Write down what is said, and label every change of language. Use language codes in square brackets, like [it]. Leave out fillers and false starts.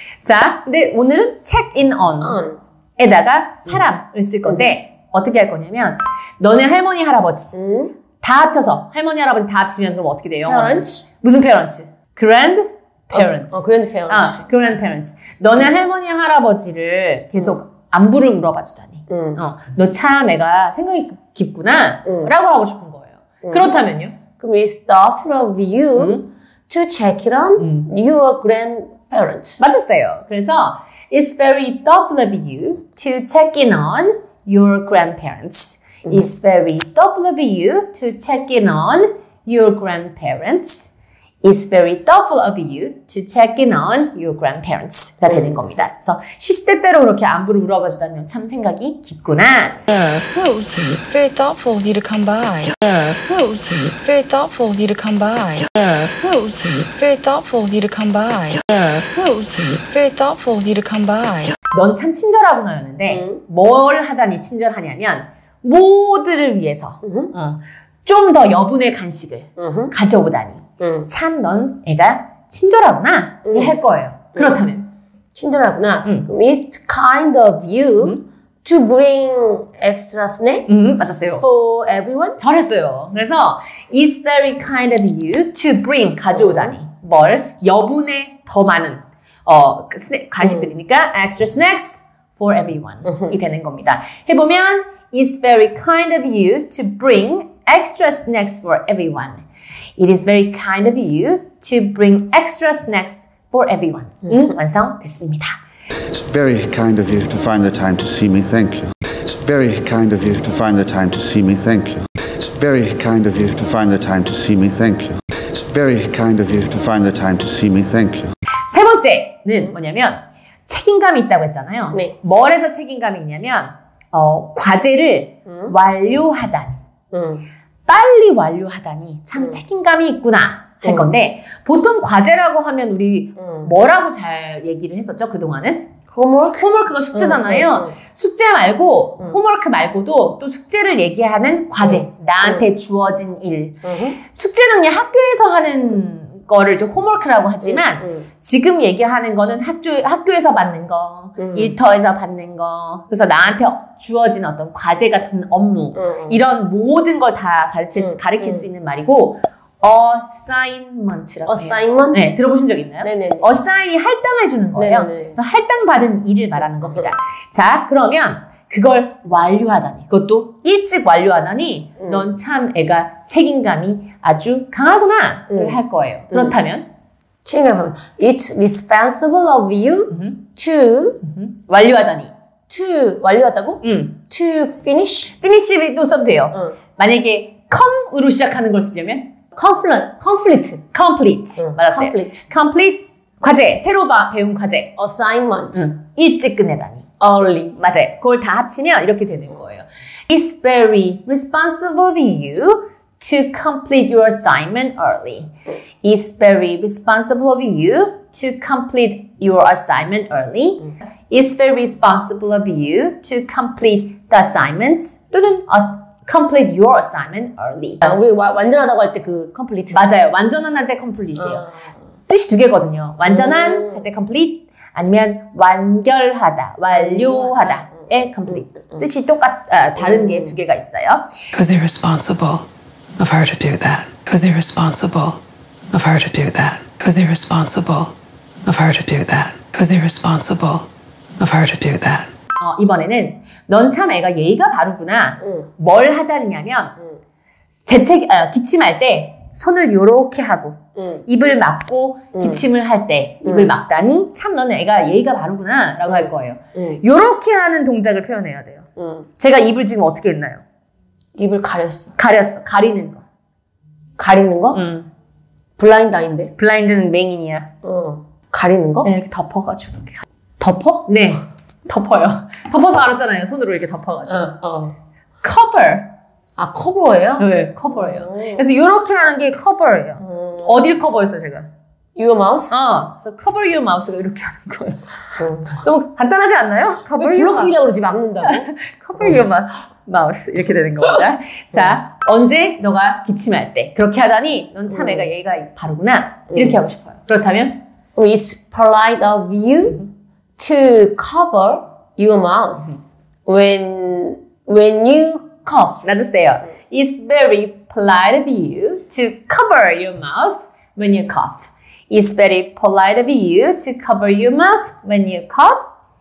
[ko] 자, 근데 오늘은 [en] check in on. [ko] 에다가 사람을 쓸 건데 어떻게 할 거냐면 너네 할머니 할아버지 다 합쳐서 할머니 할아버지 다 합치면 그럼 어떻게 돼요? [en] parents. [ko] 무슨 [en] parents? grandparents. grandparents. grandparents. [ko] 너네 할머니 할아버지를 계속 안부를 물어봐 주다니. 너 참 애가 생각이 깊구나 라고 하고 싶은 거예요. 그렇다면요? 그럼 [en] it's thoughtful of you to check it on your grandparents. [ko] 맞았어요. 그래서 [en] It's very thoughtful of you to check in on your grandparents. It's very thoughtful of you to check in on your grandparents. It's very thoughtful of you to check in on your grandparents [ko] 가 되는 겁니다. 그래서 시시때때로 그렇게 안부를 물어봐 주다니 참 생각이 깊구나. [en] That was sweet. Very thoughtful of you to come by. That was sweet. Very thoughtful of you to come by. That was sweet. Very thoughtful of you to come by. That was sweet. Very thoughtful of you to come by. [ko] 넌 참 친절하구나였는데 뭘 하다니 친절하냐면 모두를 위해서 좀 더 여분의 간식을 가져오다니 참 넌 애가 친절하구나를 할 거예요. 그렇다면 친절하구나. 그럼 [en] it's kind of you to bring extra snack [ko] 맞았어요. [en] for everyone. [ko] 잘했어요. 그래서 [en] It's very kind of you to bring [ko] 가져오다니 뭘 여분의 더 많은 간식들이니까 [en] extra snacks for everyone [ko] 이 되는 겁니다. 해보면 [en] It's very kind of you to bring extra snacks for everyone. It is very kind of you to bring extra snacks for everyone. [ko] 완성됐습니다. [en] It's very kind of you to find the time to see me, thank you. It's very kind of you to find the time to see me, thank you. It's very kind of you to find the time to see me, thank you. It's very kind of you to find the time to see me, thank you. [ko] 세 번째는 뭐냐면 책임감이 있다고 했잖아요. 네. 뭘 해서 책임감이 있냐면 과제를 완료하다니 빨리 완료하다니 참 책임감이 있구나 할 건데 보통 과제라고 하면 우리 뭐라고 잘 얘기를 했었죠? 그동안은? 홈워크가 숙제잖아요. 숙제 말고 홈워크 말고도 또 숙제를 얘기하는 과제 나한테 주어진 일 숙제는 그냥 학교에서 하는 거를 이제 홈워크라고 하지만 지금 얘기하는 거는 학교에서 받는 거 일터에서 받는 거 그래서 나한테 주어진 어떤 과제 같은 업무 이런 모든 걸 다 가르칠 수 있는 말이고 assignment라고 해요. [en] assignment? [ko] 네, 들어보신 적 있나요? 네네네. assign이 할당해 주는 거예요. 네네네. 그래서 할당 받은 일을 말하는 겁니다. 자, 그러면 그걸 완료하다니 그것도 일찍 완료하다니 넌 참 애가 책임감이 아주 강하구나를 할 거예요. 그렇다면 책임감. [en] It's responsible of you to [ko] 완료하다니 완료하다고? [en] To finish? [ko] finish도 써도 돼요. 만약에 come으로 시작하는 걸 쓰려면 [en] complete. [ko] 맞았어요. complete 과제 새로 배운 과제 [en] assignment. [ko] 일찍 끝내다니 [en] early. [ko] 맞아요. 그걸 다 합치면 이렇게 되는 거예요. [en] It's very responsible of you to complete your assignment early. It's very responsible of you to complete your assignment early. It's very responsible of you to complete the assignment [ko] 또는 [en] complete your assignment early. [ko] 우리 완전하다고 할 때 그 complete. 맞아요. 완전한 할 때 complete이에요. 뜻이 두 개거든요. 완전한 할 때 complete 아니면 완결하다, 완료하다의 complete. 뜻이 다른 게 두 개가 있어요. [en] It was irresponsible of her to do that. It was irresponsible of her to do that. It was irresponsible of her to do that. It was irresponsible of her to do that. [ko] 이번에는 넌 참 애가 예의가 바르구나. 뭘 하다냐면 기침할 때 손을 요렇게 하고 입을 막고 기침을 할 때 입을 막다니 참 너는 애가 예의가 바르구나 라고 할 거예요. 요렇게 하는 동작을 표현해야 돼요. 제가 입을 지금 어떻게 했나요? 입을 가렸어. 가리는 거. 가리는 거? 블라인드 아닌데? 블라인드는 맹인이야. 가리는 거? 네, 이렇게 덮어가지고 이렇게. 덮어? 네. 덮어요. 덮어서 알았잖아요. 손으로 이렇게 덮어가지고. [en] cover. [ko] 아, 커버예요? 네, 커버예요. 그래서 이렇게 하는 게 커버예요. 어딜 커버했어요, 제가? [en] Your mouse? [ko] 그래서 [en] cover your mouse [ko] 가 이렇게 하는 거예요. 너무 간단하지 않나요? cover 왜 [en] your [ko] 블로킹이라고 그러지? 막는다고? [en] cover your mouse [ko] 이렇게 되는 겁니다. 자, 언제 너가 기침할 때 그렇게 하다니 넌 참 애가 예의가 바르구나 이렇게 하고 싶어요. 그렇다면 [en] It's polite of you to cover your mouth when you cough. [ko] 맞으세요. [en] It's very polite of you to cover your mouth when you cough. It's very polite of you to cover your mouth when you cough.